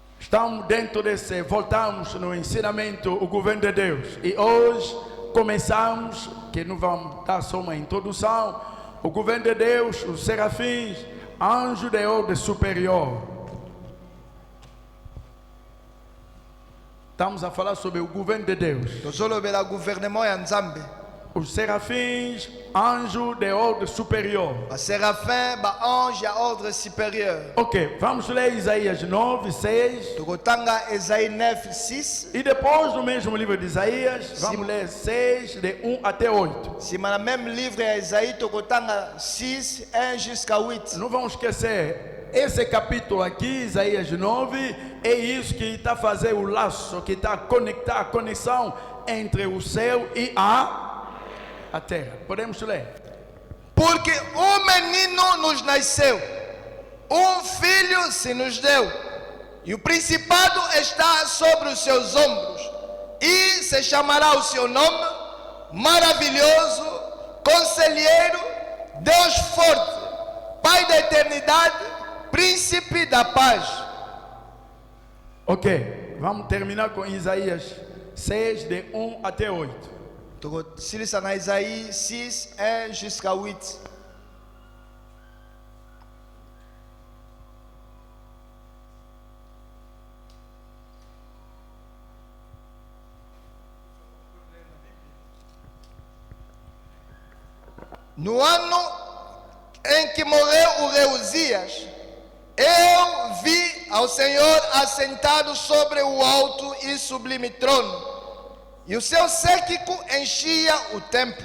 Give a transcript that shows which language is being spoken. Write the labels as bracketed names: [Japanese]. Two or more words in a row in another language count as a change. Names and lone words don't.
[Portuguese] Estamos dentro desse, voltamos no ensinamento, o governo de Deus. E hoje começamos, que não vamos dar só uma introdução, o governo de Deus, os serafins, anjo de ordem superior. Estamos a falar sobre o governo de Deus. [Lingala] tozolobela gouvernement ya Nzambe. [Portuguese] Os serafins, anjo de ordem superior. [Lingala] Basérafin, baange ya [French] ordre supérieur. [Portuguese] Ok, vamos ler Isaías 9, 6. [Lingala] Tokotanga Esaïe 9, 6. [Portuguese] E depois, no mesmo livro de Isaías, vamos ler 6, de 1 até 8. [Lingala] Sima na [French] même livre [Lingala] ya Esaïe, tokotanga 6, 1 jusqu'à 8. [Portuguese] Não vamos esquecer, esse capítulo aqui, Isaías 9, é isso que está fazendo o laço, que está a conectar a conexão entre o céu e a terra. Podemos ler. Porque menino nos nasceu, filho se nos deu, e o principado está sobre os seus ombros, e se chamará o seu nome, maravilhoso, conselheiro, Deus forte, Pai da eternidade, príncipe da paz. Ok, vamos terminar com Isaías 6, de 1 até 8. [Lingala] Tokosilisa na Esaïe 6, 1 jusqu'à 8. [Portuguese] No ano em que morreu o rei Uzias, eu vi ao Senhor assentado sobre o alto e sublime trono, e o seu séquito enchia o templo.